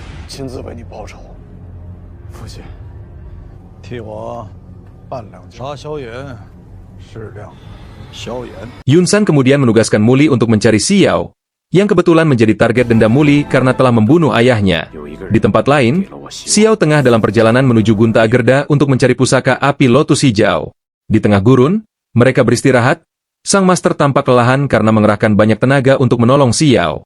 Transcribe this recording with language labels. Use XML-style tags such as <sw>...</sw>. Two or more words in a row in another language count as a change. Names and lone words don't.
<zh>亲自为你报仇。父亲，替我办2件杀萧炎，适量萧炎。</zh> <id>Yunsan kemudian menugaskan Muli untuk mencari Xiao, yang kebetulan menjadi target dendam Muli karena telah membunuh ayahnya. Di tempat lain, Xiao tengah dalam perjalanan menuju Gunta Agerda untuk mencari pusaka api lotus hijau. Di tengah gurun, mereka beristirahat. Sang master tampak kelelahan karena mengerahkan banyak tenaga untuk menolong Xiao.</id>